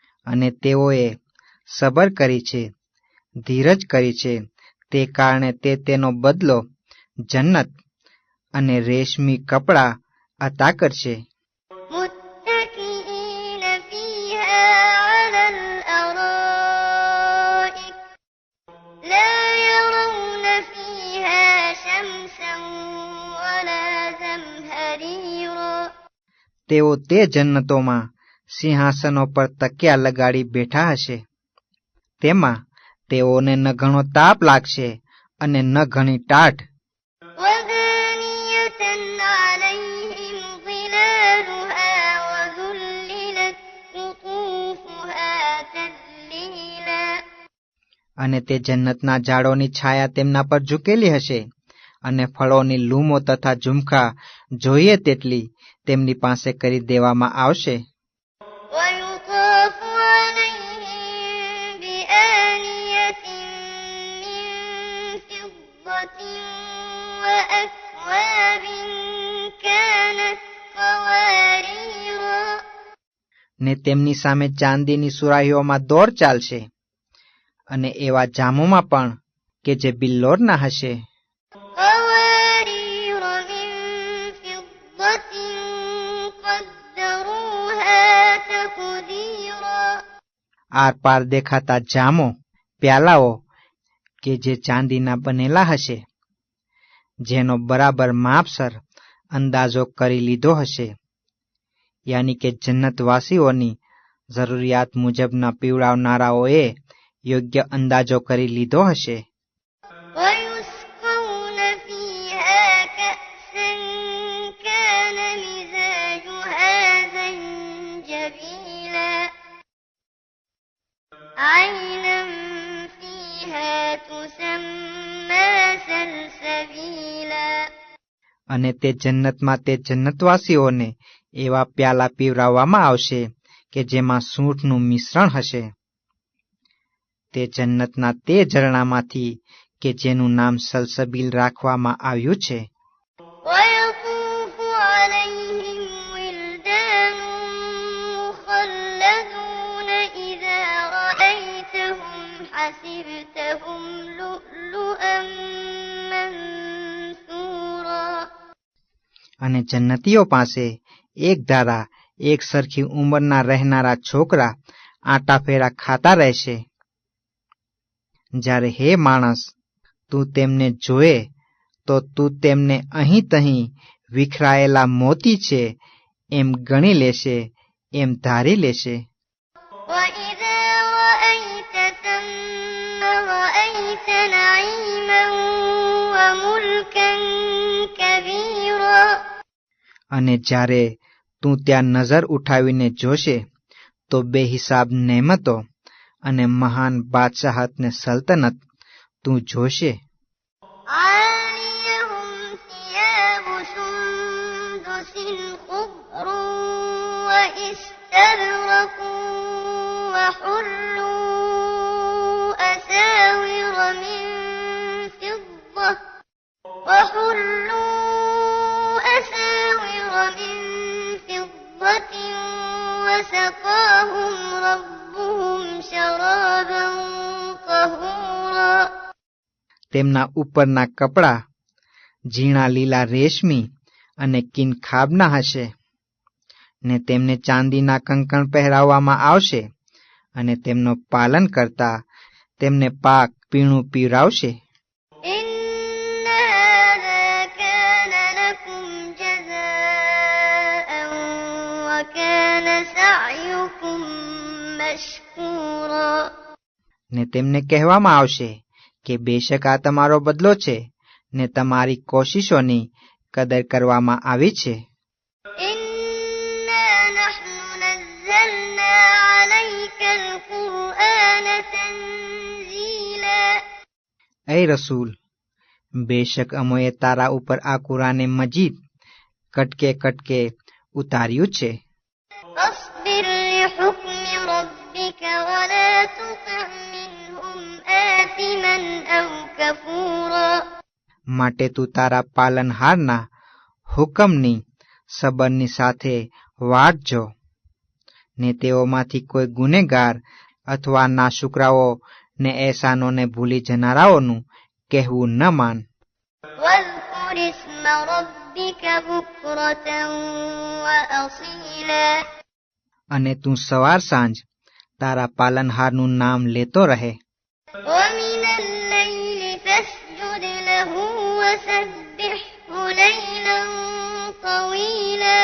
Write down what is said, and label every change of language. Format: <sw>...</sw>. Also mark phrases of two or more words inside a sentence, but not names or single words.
<gu>અને તેઓએ સબર કરી છે, ધીરજ કરી છે, તે કારણે તે તેનો બદલો જન્નત અને રેશમી કપડાં અતા કરશે.</gu> <ar>متكئين فيها على الأرائك لا يرون فيها شمسا ولا زمهريرا.</ar> <gu>તેઓ તે જન્નતોમાં સિંહાસનો પર તકિયા લગાડી બેઠા હશે. તેમાં તેઓને ન ઘણો તાપ લાગશે અને ન ઘણી ટાઢ.</gu> <ar>ودانية عليهم ظلالها وذللت قطوفها تذليلا.</ar> <gu>અને તે જન્નતના ઝાડોની છાયા તેમના પર ઝૂકેલી હશે અને ફળોની લૂમો તથા ઝુમખા જોઈએ તેટલી તેમની પાસે કરી દેવામાં આવશે.</gu> <ar>ويطاف عليهم بآنية من فضة وأكواب كانت قواريرا.</ar> <gu>ને તેમની સામે ચાંદીની સુરાહીઓમાં દોર ચાલશે અને એવા જામોમાં પણ કે જે બિલ્લોરના હશે.</gu> <ar>قوارير من فضة قدروها تقديرا.</ar> <gu>આર પાર દેખાતા જામો, પ્યાલાઓ કે જે ચાંદીના બનેલા હશે, જેનો બરાબર માપસર અંદાજો કરી લીધો હશે, યાની કે જન્નતવાસીઓની જરૂરિયાત મુજબના પીવડાવનારાઓએ યોગ્ય અંદાજો કરી લીધો હશે.</gu> <ar>ويسقون فيها كأسا كان مزاجها زنجبيلا عينا فيها تسمى سلسبيلا.</ar> <gu>અને તે જન્નતમાં તે જન્નતવાસીઓને એવા પ્યાલા પીવડાવવામાં આવશે કે જેમાં સૂંઠનું મિશ્રણ હશે. તે જન્નતના તે ઝરણામાંથી કે જેનું નામ સલસબીલ રાખવામાં આવ્યું છે.</gu> <ar>ويطوف عليهم ولدان مخلدون إذا رأيتهم حسبتهم لؤلؤا منثورا.</ar> <gu>અને જન્નતીઓ પાસે એક ધારા એક સરખી ઉંમરના રહેનારા છોકરા આંટાફેરા ખાતા રહેશે. જ્યારે હે માણસ, તું તેમને જોએ તો તું તેમને અહીં તહીં વિખરાયેલા મોતી છે એમ ગણી લેશે, એમ ધારી લેશે.</gu> <ar>وإذا رأيت ثم رأيت نعيما وملكا كبيرا.</ar> <gu>અને જ્યારે તું ત્યાં નજર ઉઠાવીને જોશે તો બેહિસાબ નેમતો અને મહાન બાદશાહત ને સલ્તનત તું જોશે.</gu> <ar>عاليهم ثياب سندس خضر واستبرق وحلوا أساور من فضة وسقاهم ربهم شرابا طهورا.</ar> <gu>તેમના ઉપરના કપડા ઝીણા લીલા રેશમી અને કિનખાબના હશે, ને તેમને ચાંદીના કંકણ પહેરાવવામાં આવશે, અને તેમનો પાલન કરતા તેમને પાક પીણું પીવડાવશે.</gu> <ar>إن هذا كان لكم جزاء وكان سعيكم مشكورا.</ar> <gu>ને તેમને કહેવામાં આવશે કે બેશક આ તમારો બદલો છે ને તમારી કોશિશોની કદર કરવામાં આવી છે.</gu> <ar>إنا نحن نزلنا عليك القرآن تنزيلا.</ar> <gu>એ રસૂલ, બેશક અમોએ તારા ઉપર આ કુરાને મજીદ કટકે કટકે ઉતાર્યું છે.</gu> <ar>فاصبر لحكم ربك ولا تطع منهم آثما أو كفورا.</ar> <gu>માટે તું તારા પાલનહારના હુકમની સબરની સાથે વાટજો, ને તેઓમાંથી કોઈ ગુનેગાર અથવા નાશુકરાઓ ને એહસાનોને ભૂલી જનારાઓનું કહેવું ન માન.</gu> <ar>واذكر اسم ربك بكرة وأصيلا</ar> <gu>અને તું સવાર સાંજ તારા પાલનહારનું નામ લેતો રહે.</gu> <ar>ومن الليل فاسجد له وسبحه ليلا طويلا</ar>